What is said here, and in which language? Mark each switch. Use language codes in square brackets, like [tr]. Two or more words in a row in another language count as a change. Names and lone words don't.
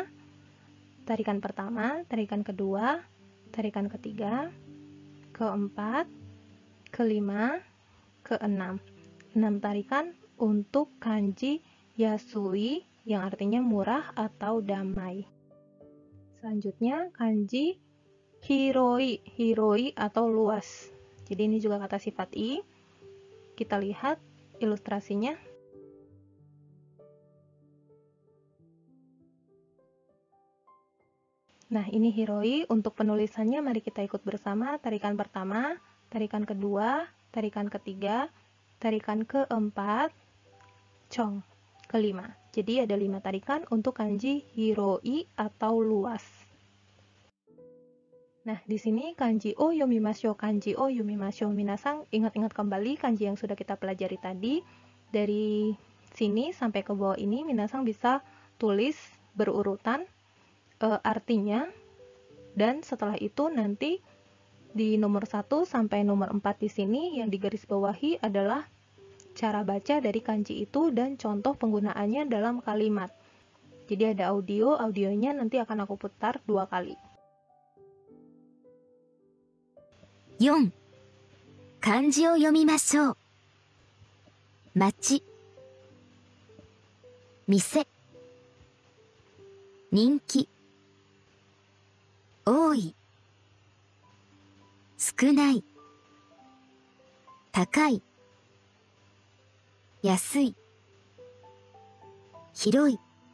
[id] Tarikan pertama, tarikan kedua, tarikan ketiga, keempat, kelima, keenam. 6 tarikan untuk kanji yasui yang artinya murah atau damai. Selanjutnya kanji hiroi. Hiroi atau luas. Jadi ini juga kata sifat i. Kita lihat ilustrasinya. Nah, ini hiroi. Untuk penulisannya mari kita ikut bersama. Tarikan pertama, tarikan kedua, tarikan ketiga, tarikan keempat, chong, kelima. Jadi ada 5 tarikan untuk kanji hiroi atau luas. Nah, di sini [ja] 漢字を読みましょう、漢字を読みましょう. [id] Minasang ingat-ingat kembali kanji yang sudah kita pelajari tadi. Dari sini sampai ke bawah ini minasang bisa tulis berurutan artinya, dan setelah itu nanti di nomor 1 sampai nomor 4 di sini yang digaris bawahi adalah cara baca dari kanji itu dan contoh penggunaannya dalam kalimat. Jadi ada audionya nanti akan aku putar 2 kali. 4. [ja] 漢字を読みましょう。町、店、人気、多い、少ない、高い、安い、広い。